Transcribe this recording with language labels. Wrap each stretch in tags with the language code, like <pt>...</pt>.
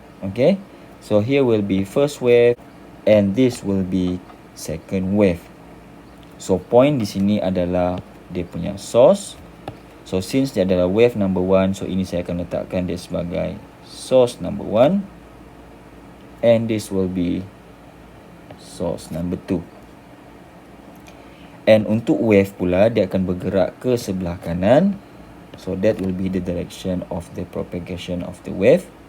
<en>Okay, so here will be first wave and this will be second wave.</en> <ms>So point di sini adalah dia punya source.</ms> <en>So since</en> <ms>dia adalah</ms> <en>wave number 1, so</en> <ms>ini saya akan letakkan dia sebagai</ms> <en>source number 1, and this will be source number 2. And</en> <ms>untuk wave pula dia akan bergerak ke sebelah kanan.</ms> <en>So that will be the direction of the propagation of the wave.</en>